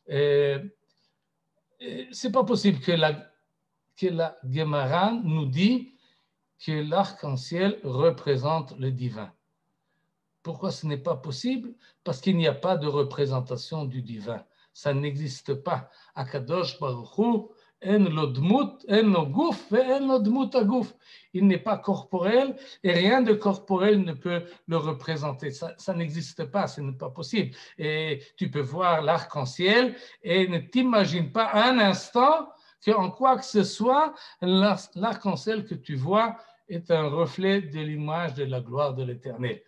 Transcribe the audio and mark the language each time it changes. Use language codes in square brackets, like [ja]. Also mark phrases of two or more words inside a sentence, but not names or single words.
[fr] C'est pas possible que la Gemara nous dit que l'arc-en-ciel représente le divin. Pourquoi ce n'est pas possible? Parce qu'il n'y a pas de représentation du divin. Ça n'existe pas. [he] הקדוש ברוך הוא, אין לו דמות, אין לו גוף, אין לו דמות הגוף. [fr] Il n'est pas corporel et rien de corporel ne peut le représenter. Ça n'existe pas, ce n'est pas possible. Et tu peux voir l'arc-en-ciel et ne t'imagine pas un instant qu'en quoi que ce soit, l'arc-en-ciel que tu vois est un reflet de l'image de la gloire de l'Éternel.